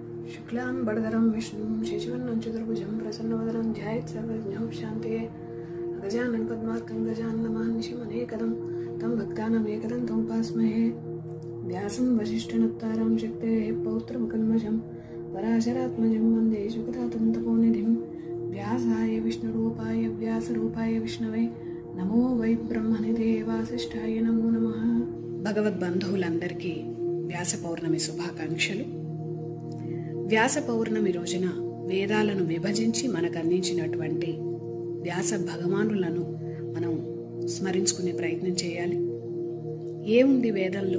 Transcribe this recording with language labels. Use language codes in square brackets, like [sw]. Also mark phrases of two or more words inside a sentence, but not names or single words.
[sa] शुक्लांबरधरं विष्णुं शशिवर्णं चतुर्भुजं प्रसन्नवदनं ध्यायेत् सर्वविघ्नोपशान्तये गजाननं पद्मार्कं गजाननमहर्निशमनेकदं तं भक्तानामेकदन्तं उपास्महे व्यासं वसिष्ठनप्तारं शक्तेः पौत्रमकल्मषं पराशरात्मजं वन्दे सुखदातं तपोनिधिं व्यासाय विष्णुरूपाय व्यासरूपाय विष्णवे नमो वै ब्रह्मनिधे वासिष्ठाय नमो नमः। [te] భగవద్బంధువులందరికీ వ్యాస పౌర్ణమి శుభాకాంక్షలు. వ్యాస పౌర్ణమి రోజున వేదాలను విభజించి మనకు అందించినటువంటి వ్యాస భగవానులను మనం స్మరించుకునే ప్రయత్నం చేయాలి. ఏముంది వేదంలో?